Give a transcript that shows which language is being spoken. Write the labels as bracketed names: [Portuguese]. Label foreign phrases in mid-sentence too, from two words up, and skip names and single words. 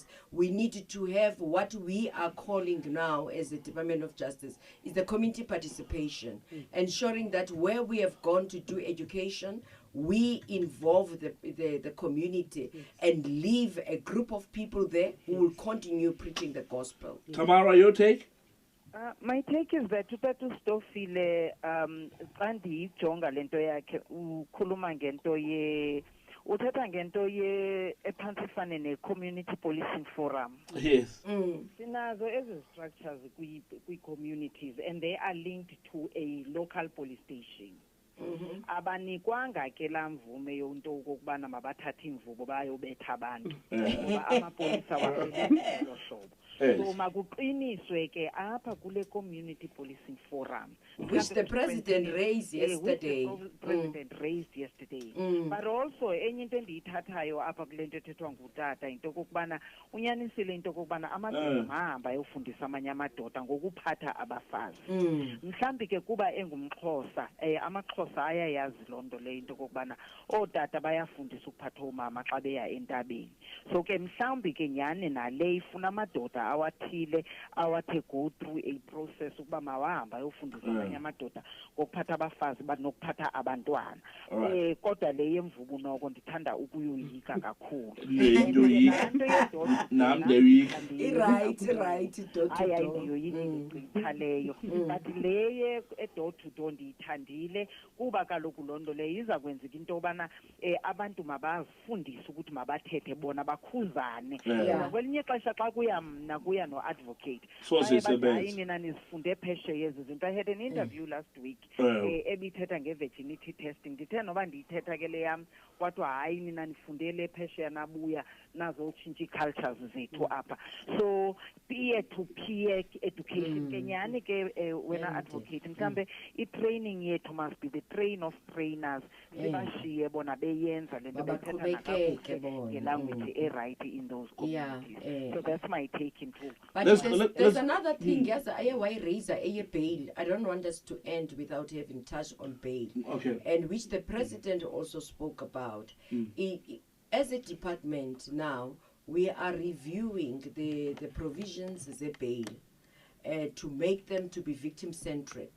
[English] We need to have what we are calling now as the Department of Justice is the community participation, ensuring that where we have gone to do education, we involve the community and leave a group of people there who will continue preaching the gospel. Tamara, your take? My take is that [Xhosa] Utatu Stofile xa ndiyijonga le nto yakhe ukhuluma ngento uthetha ngento ephantsi ifane ne-community policing forum. [English] Yes. [Xhosa] Sinazo ezi structures kwi-communities [English] and they are linked to a local police station. [Xhosa] Abanikwanga ke laa mvume yonto okokubana mabathathe imvubo bayobetha abantu ngoba amapolisa wasebenza ngolo hlobo. So makuqiniswe ke apha kule [English] community policing forum Which the president raised yesterday. Which the president raised yesterday. [Xhosa] But also enye into endiyithathayo apha kule nto ethethwa ngutata into okokubana unyanisile into okokubana amadoda mahamba ayofundisa amanye amadoda ngokuphatha abafazi. Mhlawumbi ke kuba engumXhosa amaXhosa ayayazi loo nto leyo into okokubana ootata bayafundisa ukuphatha oomama xa beya entabeni. So ke mhlawumbi ke nyhani nale ifuna amadoda awathile awathe [English] go through a process [Xhosa] ukuba mawahamba ayofundisa abanye amadoda ngokuphatha abafazi nokuphatha abantwana. Kodwa le yemvubu noko ndithanda ukuyoyika kakhulu. Nam ndoyika. [English] Right, Dr. [Xhosa] Ndiyoyika leyo. But le [English] door to door [Xhosa] ndiyithandile kuba kaloku loo nto leyo iza kwenzeka into yobana abantu mabafundise ukuthi mabathethe bona bakhuzane. Kwelinye ixesha xa kuya mna kuya no-advocate hayi nina nizifunde phesheya ezi zinto. [English] I had an interview last week [Xhosa] ebithetha nge-virginity testing. Ndithe noba ndiyithetha ke le yam kwathiwa hayi nina nifundele phesheya nabuya nazotshintsha ii-cultures zethu apha. [English] So peer-to-peer education [Xhosa] ke nyhani ke wena advocate mhlawumbe i-training yethu [English] must be the train of trainers [Xhosa] sibashiye bona beyenza le nto bethetha nakakuhle ngelanguage erayithi [English] in those communities. So that's my take into. But there's another thing, yes, why raise a bail. I don't want us to end without having touched on bail. Okay. And which the president also spoke about. As a department now, we are reviewing the provisions of the bail to make them to be victim-centric.